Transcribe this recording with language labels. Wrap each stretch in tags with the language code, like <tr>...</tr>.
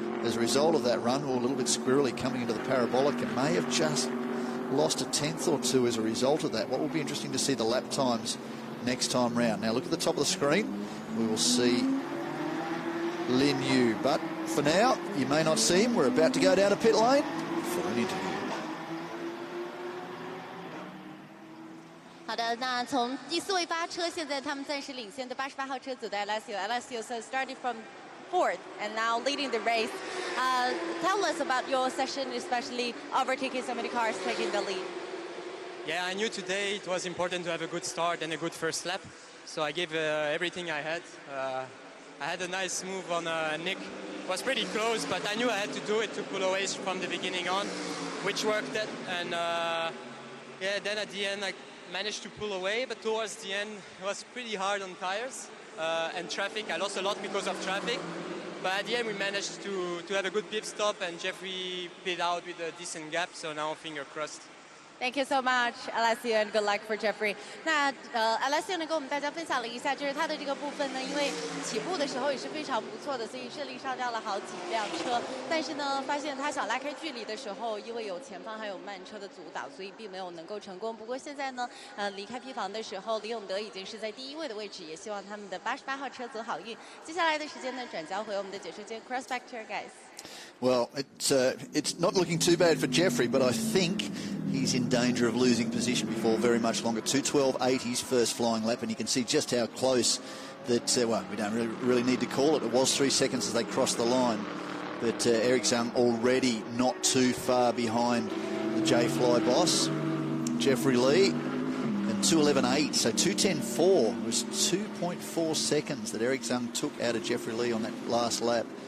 <en>As a result of that run, or a little bit squirrely coming into the parabolic, and may have just lost a tenth or two as a result of that. What will be interesting to see the lap times next time round. Now look at the top of the screen. We will see Lin Yu. But for now, you may not see him. We're about to go down to pit lane for an interview.</en> <zh>好的，那从第4位发车，现在他们暂时领先的88号车组的 Alessio</zh> <en>so started from 4th and now leading the race. Tell us about your session, especially overtaking so many cars, taking the lead. Yeah, I knew today it was important to have a good start and a good first lap, so I gave everything I had. I had a nice move on Nick. It was pretty close, but I knew I had to do it to pull away from the beginning on, which worked. And yeah, then at the end I managed to pull away, but towards the end it was pretty hard on tires and traffic. I lost a lot because of traffic, but at the end we managed to have a good pit stop, and Jeffrey pit out with a decent gap, so now finger crossed. Thank you so much, Alessio, and good luck for Jeffrey.</en> <zh>那Alessio 呢跟我们大家分享了一下，就是他的这个部分呢，因为起步的时候也是非常不错的，所以顺利上掉了好几辆车。但是呢，发现他想拉开距离的时候，因为有前方还有慢车的阻挡，所以并没有能够成功。不过现在呢，离开 P 房的时候，李永德已经是在第1位的位置，也希望他们的88号车走好运。接下来的时间呢，转交回我们的解说间</zh> <en>Cross Back to your guys. Well, it's not looking too bad for Jeffrey, but I think he's in danger of losing position before very much longer. 2:12.8 his first flying lap, and you can see just how close that, well, we don't really need to call it. It was 3 seconds as they crossed the line, but Eric Zhang already not too far behind the J-Fly boss, Jeffrey Lee, and 2:11.8, so 2:10.4 was 2.4 seconds that Eric Zhang took out of Jeffrey Lee on that last lap.</en>